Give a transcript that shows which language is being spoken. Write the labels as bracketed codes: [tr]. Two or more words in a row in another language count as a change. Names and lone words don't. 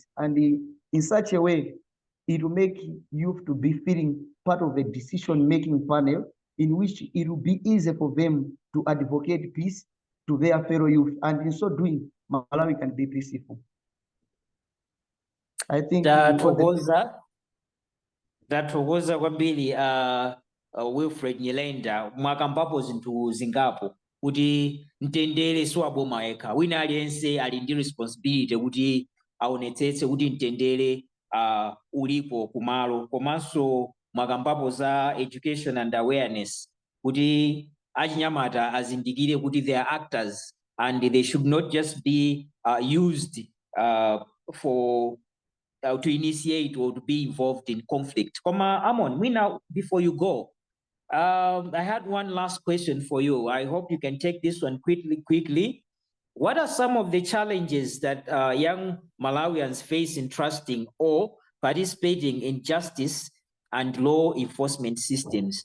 [en] And in such a way, it will make youth to be feeling part of a decision-making panel in which it will be easy for them to advocate peace to their fellow youth. And in so doing, Malawi can be peaceful. I think [ny] Ndathokoza kwambiri Wilfred Nyelenda mwakambapo zinthu zingapo kuti mtendere siwaboma yekha, wina aliyense ali ndi responsibility kuti aonetsetse kuti mtendere ulipo kumalo, komanso mwakambapo za [en] education and awareness [ny] kuti achinyamata azindikire kuti [en] they are actors and they should not just be used for to initiate or to be involved in conflict. Amon, before you go, I had one last question for you. I hope you can take this one quickly. What are some of the challenges that young Malawians face in trusting or participating in justice and law enforcement systems.